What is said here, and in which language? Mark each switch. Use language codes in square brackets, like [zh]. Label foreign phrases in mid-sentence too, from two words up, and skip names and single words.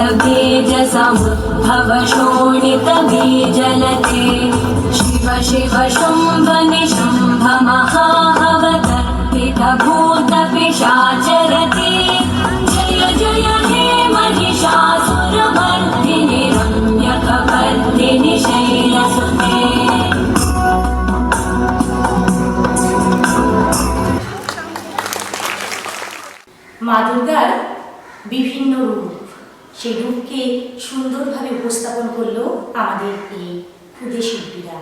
[sa] बीज समुद्भव शोणित बीजलते शिव शिव शुम्भ निशुम्भ महाहवतर्पित भूत पिशाचरते जय जय हे महिषासुरमर्दिनि रम्यकपर्दिनि शैलसुते [bn] মা দুর্গার বিভিন্ন রূপ, সেই রূপকে সুন্দরভাবে উপস্থাপন করলো আমাদের এই ক্ষুদে শিল্পীরা।